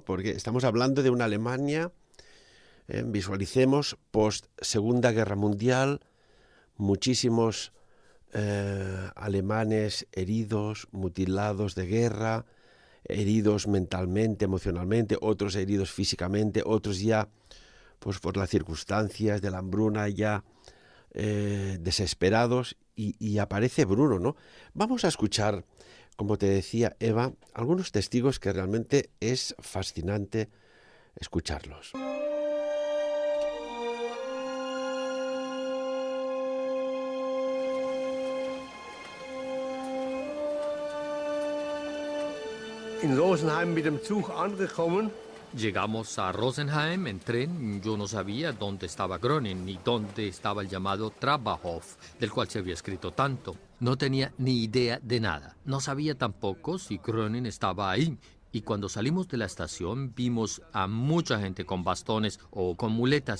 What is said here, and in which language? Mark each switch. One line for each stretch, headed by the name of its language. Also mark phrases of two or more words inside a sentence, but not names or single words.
Spanish: Porque estamos hablando de una Alemania, visualicemos, post Segunda Guerra Mundial, muchísimos alemanes heridos, mutilados de guerra, heridos mentalmente, emocionalmente, otros heridos físicamente, otros ya pues por las circunstancias de la hambruna ya desesperados y aparece Bruno, ¿no? Vamos a escuchar, como te decía Eva, algunos testigos que realmente es fascinante escucharlos.
German: In Rosenheim mit dem Zug angekommen.
Spanish: Llegamos a Rosenheim en tren. Yo no sabía dónde estaba Groningen ni dónde estaba el llamado Trauberhof, del cual se había escrito tanto. No tenía ni idea de nada. No sabía tampoco si Groningen estaba ahí. Y cuando salimos de la estación vimos a mucha gente con bastones o con muletas.